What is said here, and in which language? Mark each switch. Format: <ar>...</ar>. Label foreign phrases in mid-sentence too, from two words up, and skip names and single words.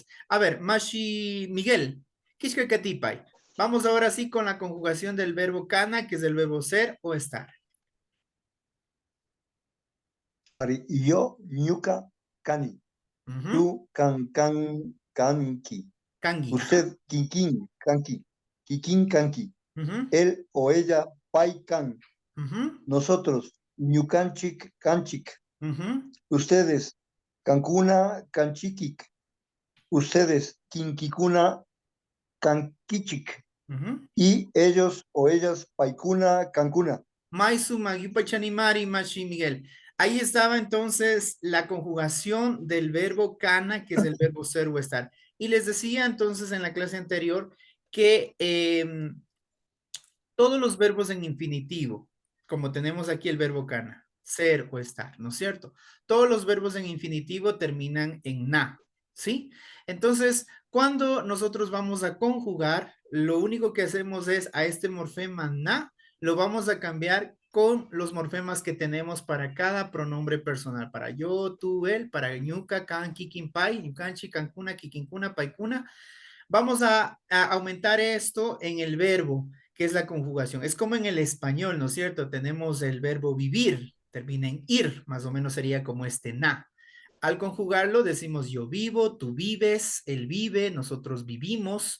<es>A ver, Mashi Miguel, Kishkakatipai. Vamos ahora sí con la conjugación del verbo kana, que es el verbo ser o estar.</es> <qu>Yo, ñuka, cani. Ujú. Tú, canqui. Kangi. Ajá.</qu> <es>Usted,</es> <qu>quinquín, canqui. Quiquín, canqui. Ujú,</qu> <es>Él o ella,</es> <qu>pai, can. ujú, Nosotros, ñucanchic, canchic. ujú, Ustedes, cancuna, canchiquic. Ustedes, quinquicuna, canquichic. ujú.</qu> <es>Y ellos o ellas,</es> <qu>paicuna, cancuna. Maisu, Magipachanimari, Mashi Miguel.</qu> <es>Ahí estaba entonces la conjugación del verbo kana, que es el verbo ser o estar. Y les decía entonces en la clase anterior que todos los verbos en infinitivo, como tenemos aquí el verbo kana, ser o estar, ¿no es cierto? Todos los verbos en infinitivo terminan en na, ¿sí? Entonces, cuando nosotros vamos a conjugar, lo único que hacemos es a este morfema na, lo vamos a cambiar con los morfemas que tenemos para cada pronombre personal, para yo, tú, él, para</es> <qu>ñuka, can, kikin, pai, ñukanchi, cancuna, kikinkuna, paikuna.</qu> <es>Vamos a aumentar esto en el verbo, que es la conjugación. Es como en el español, ¿no es cierto? Tenemos el verbo vivir, termina en ir, más o menos sería como este na. Al conjugarlo decimos yo vivo, tú vives, él vive, nosotros vivimos.</es>